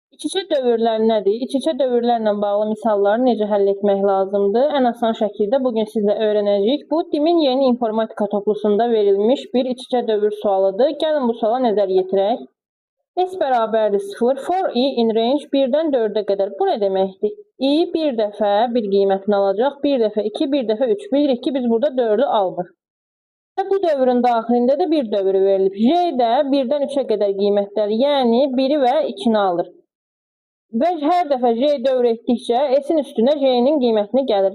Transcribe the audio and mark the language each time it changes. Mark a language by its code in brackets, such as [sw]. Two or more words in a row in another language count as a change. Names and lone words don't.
[az] İç-içə dövrlər nədir? İç-içə dövrlərlə bağlı misalları necə həll etmək lazımdır? Ən asan şəkildə bugün sizlə öyrənəcəyik. Bu, DİM-in yeni informatika toplusunda verilmiş bir iç-içə dövr sualıdır. Gəlin bu suala nəzər yetirək. S bərabərdir 0, [en] for i in range [az] 1-dən 4-ə qədər. Bu nə deməkdir? I bir dəfə bir qiymətini alacaq, bir dəfə 2, bir dəfə 3. Bilirik ki, biz burada 4-ü almır. Və bu dövrün daxilində də bir dövr verilib. J də 1-dən 3-ə qədər qiymətləri, yəni 1-i və 2-ni alır. Və hər dəfə J dövr etdikcə S-in üstünə J-nin qiymətini gəlir.